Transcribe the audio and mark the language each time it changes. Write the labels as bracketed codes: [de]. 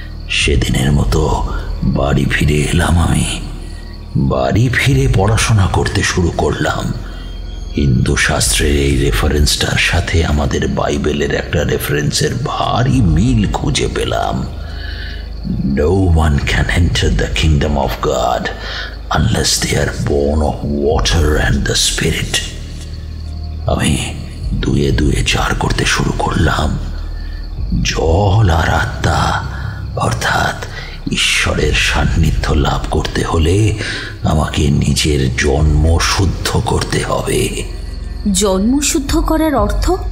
[bn] সেদিনের মতো বাড়ি ফিরে এলাম। আমি বাড়ি ফিরে পড়াশোনা করতে শুরু করলাম। হিন্দু শাস্ত্রের এই রেফারেন্সটার সাথে আমাদের বাইবেলের একটা রেফারেন্সের ভারী মিল খুঁজে পেলাম। [en] No one can enter the kingdom of God unless they are born of water and the spirit. [bn] আমি 2 2 4 করতে শুরু করলাম। জল আর আত্মা অর্থাৎ ঈশ্বরের সান্নিধ্য লাভ করতে হলে আমাকে নিজের জন্ম শুদ্ধ করতে হবে। জন্ম শুদ্ধ করার অর্থ?